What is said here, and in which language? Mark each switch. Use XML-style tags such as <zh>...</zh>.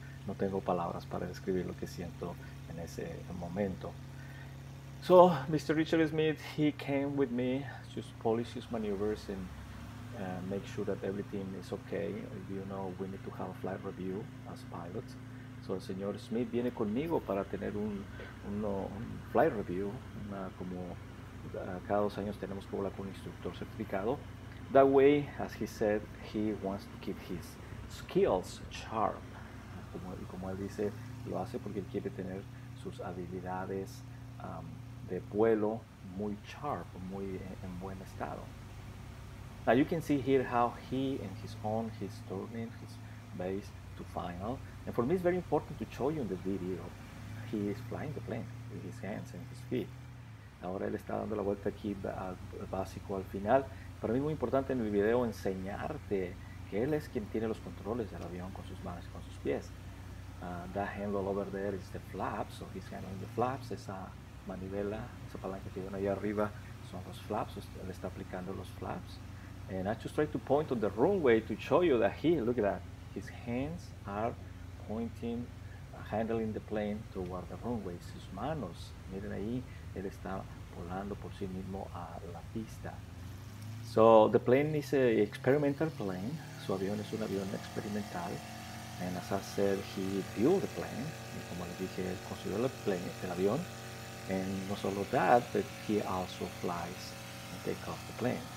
<es>No tengo palabras para describir lo que siento en ese momento.</es> <en>So, Mr. Richard Smith, he came with me, just polish his maneuvers and make sure that everything is okay. You know, we need to have a flight review as pilots.</en> <es>So, el señor Smith viene conmigo para tener un flight review, como cada 2 años tenemos que volar con un instructor certificado.</es> <en>That way, as he said, he wants to keep his skills sharp.</en> <es>Como él dice, lo hace porque él quiere tener sus habilidades de vuelo muy sharp, muy en buen estado.</es> <en>Now you can see here how he and he's turning his base to final. And for me it's very important to show you in the video, he is flying the plane with his hands and his feet.</en> <es>Ahora él está dando la vuelta aquí al básico al final. Para mí es muy importante en el video enseñarte que él es quien tiene los controles del avión con sus manos y con sus pies.</es> <en>That handle over there is the flaps, so he's handling the flaps.</en> <es>Esa manivela, esa palanca que ven ahí arriba son los flaps, él está aplicando los flaps.</es> <en>And I just try to point on the runway to show you that look at that, his hands are pointing, handling the plane toward the runway.</en> <es>Sus manos, miren ahí, él está volando por sí mismo a la pista.</es> <en>So the plane is an experimental plane.</en> <es>Su avión es un avión experimental.</es> <en>And as I said, he built the plane.</en> <es>Y como les dije, él construyó el avión.</es> <en>And</en> <es>no solo</es> <en>that, but he also flies and takes off the plane.</en>